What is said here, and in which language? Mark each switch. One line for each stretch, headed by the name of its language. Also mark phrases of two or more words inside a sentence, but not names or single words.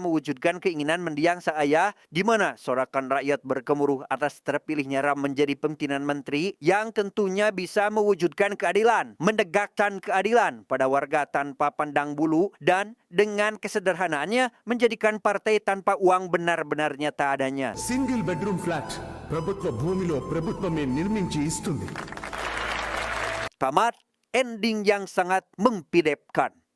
Indonesian: mewujudkan keinginan mendiang sang ayah, di mana sorakan rakyat bergemuruh atas terpilihnya Ram menjadi pimpinan menteri yang tentunya bisa mewujudkan keadilan, menegakkan keadilan pada warga tanpa pandang bulu, dan dengan kesederhanaannya menjadikan partai tanpa uang benar-benar nyata adanya.
English: single bedroom flat
Telugu: ప్రభుత్వ భూమిలో ప్రభుత్వమే నిర్మించి ఇస్తుంది.
Indonesian: Tamat ending yang sangat mempidepkan.